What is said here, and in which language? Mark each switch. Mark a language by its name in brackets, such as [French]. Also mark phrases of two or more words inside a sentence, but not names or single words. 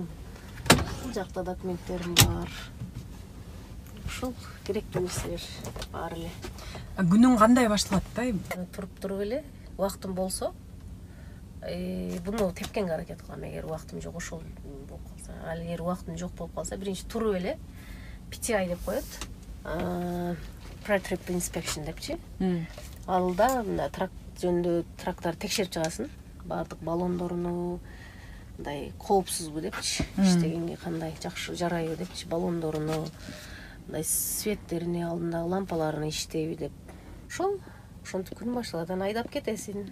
[Kyrgyz] Бул жакта документтерим бар. Ушул керектүү нерселер бар эле. Күнүң кандай башталат да? Туруп эле, убактым болсо, буну тепкенге аракет кылам. Эгер убактым жок, ошол болуп калса, ал эгер убактым жок болуп калса, биринчи туруп эле PTI деп коет. [English] Pre-trip inspection депчи. [Kyrgyz] Алда мына трак жөнүндө трактар текшерип чыгасын. Баардык баллондоруну, мындай коопсузбу депчи, иштегенге кандай жакшы жарайбы депчи, баллондоруну, мындай светтерини, алдындагы лампаларын иштейби деп. Ошентип күн башталат, анан айдап кетесиң.